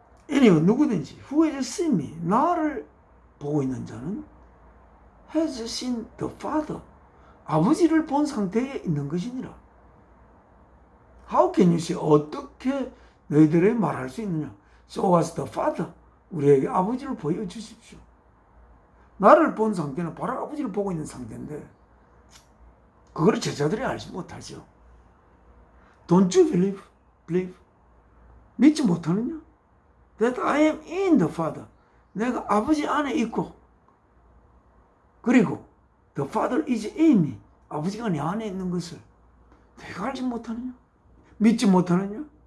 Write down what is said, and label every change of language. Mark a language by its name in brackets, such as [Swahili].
[Korean] anyone, 누구든지 [English] who has seen me, [Korean] 나를 보고 있는 자는 [English] has seen the Father, [Korean] 아버지를 본 상태에 있는 것이니라. [English] How can you say, [Korean] 어떻게 너희들이 말할 수 있느냐? [English] Show us the Father, [Korean] 우리에게 아버지를 보여주십시오. 나를 본 상태는 바로 아버지를 보고 있는 상태인데 그걸 제자들이 알지 못하죠. [English] Don't you believe? [Korean] 믿지 못하느냐? [English] That I am in the Father, [Korean] 내가 아버지 안에 있고, 그리고 [English] the Father is in me, [Korean] 아버지가 내 안에 있는 것을 내가 알지 못하느냐? 믿지 못하느냐?